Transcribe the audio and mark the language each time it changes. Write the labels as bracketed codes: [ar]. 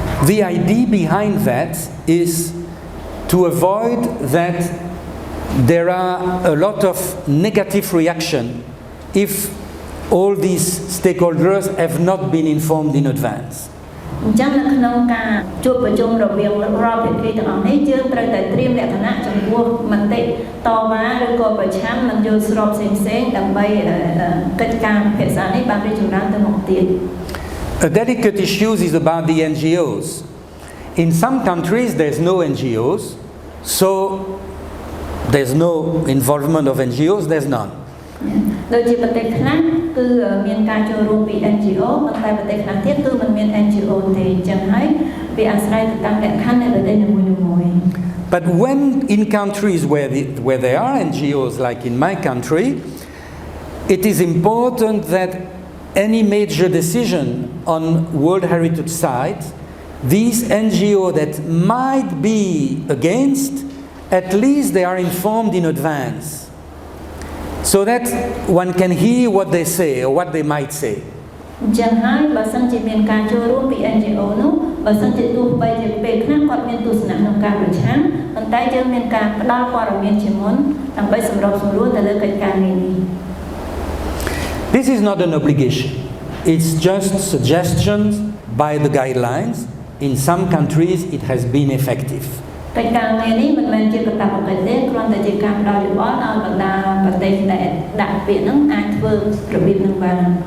[en] The idea behind that is to avoid that there are a lot of negative reaction if all these stakeholders have not been informed in advance. [km] អញ្ចឹងនៅក្នុងការជួបប្រជុំរវាងរាល់ភាគីទាំងអស់នេះយើងត្រូវតែត្រៀមលក្ខណៈចំពោះមតិ តវ៉ាឬក៏ប្រឆាំងនឹងយល់ស្របផ្សេងៗដើម្បីកិច្ចការពិភាក្សានេះបានរីកចម្រើនទៅមុខទៀត [en] A delicate issue is about the NGOs. In some countries there's no NGOs, so there's no involvement of NGOs, there's none. [km] ដូចជាប្រទេសខ្លះគឺមានការចូលរួមពី NGO ប៉ុន្តែប្រទេសខ្លះទៀតគឺមិនមាន NGO ទេអញ្ចឹងហើយវាអាស្រ័យទៅតាមលក្ខខណ្ឌនៃប្រទេសនីមួយៗ [en] But when in countries where there are NGOs, like in my country, it is important that any major decision on World Heritage sites, these NGOs that might be against, at least they are informed in advance, so that one can hear what they say or what they might say. [km] អញ្ចឹងហើយបើសិនជាមានការចូលរួមពី NGO នោះបើសិនជាទោះបីជាពេលខ្លះគាត់មានទស្សនៈក្នុងការប្រឆាំងប៉ុន្តែយើងមានការផ្ដល់ព័ត៌មានជាមុនដើម្បីសម្របសម្រួលទៅលើកិច្ចការនេះ [en] This is not an obligation. It's just suggestions by the guidelines. In some countries it has been effective. [km] កិច្ចការនេះមិនមែនជាកាតព្វកិច្ចទេគ្រាន់តែជាការផ្ដល់យោបល់ឲ្យបណ្ដាប្រទេសដែលដាក់ពាក្យហ្នឹងអាចធ្វើរបៀបហ្នឹងបាន